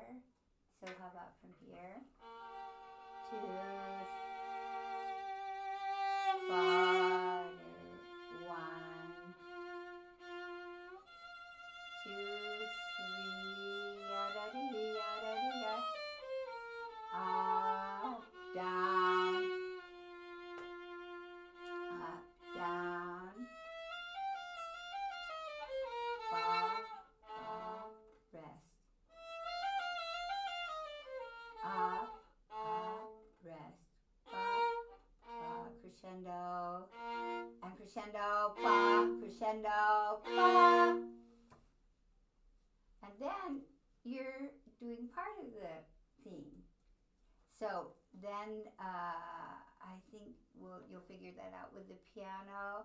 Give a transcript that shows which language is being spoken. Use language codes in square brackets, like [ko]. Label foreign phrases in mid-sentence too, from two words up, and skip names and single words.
[en] So how about from here? 2, 5, 1, 2, 3, yada dee yada dee da. Up, down, up, down. Ba, rest. Up, rest. Ba, crescendo, and crescendo, ba, crescendo, ba. And then you're doing part of the theme. So then I think you'll figure that out with the piano.